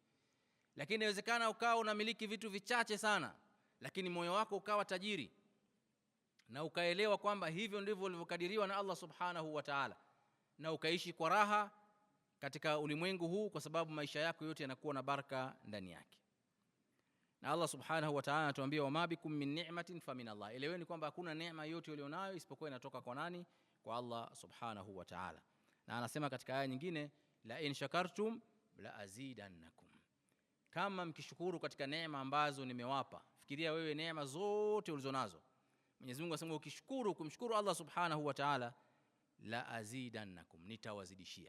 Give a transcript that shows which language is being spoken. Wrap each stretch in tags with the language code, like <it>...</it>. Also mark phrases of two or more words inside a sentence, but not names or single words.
<sw>Lakini inawezekana ukawa unamiliki vitu vichache sana, lakini moyo wako ukawa tajiri, na ukaelewa kwamba hivyo ndivyo ulivyokadiriwa na Allah</sw> <ar>سبحانه وتعالى,</ar> <sw>na ukaishi kwa raha katika ulimwengu huu, kwa sababu maisha yako yote yanakuwa na baraka ndani yake. Na Allah</sw> <ar>سبحانه وتعالى</ar> <sw>anatuambia</sw> <ar>وما بكم من نعمة فمن الله,</ar> <sw>eleweni kwamba hakuna neema yote ulionayo isipokuwa inatoka kwa nani? Kwa Allah</sw> <ar>سبحانه وتعالى.</ar> <sw>Na anasema katika aya nyingine,</sw> <ar>لئن شكرتم لأزيدنكم,</ar> <sw>kama mkishukuru katika neema ambazo nimewapa. Fikiria wewe neema zote ulizonazo, Mwenyezi Mungu anasema ukishukuru, kumshukuru Allah</sw> <ar>سبحانه وتعالى,</ar> <sw>la azidannakum, nitawazidishia.</sw>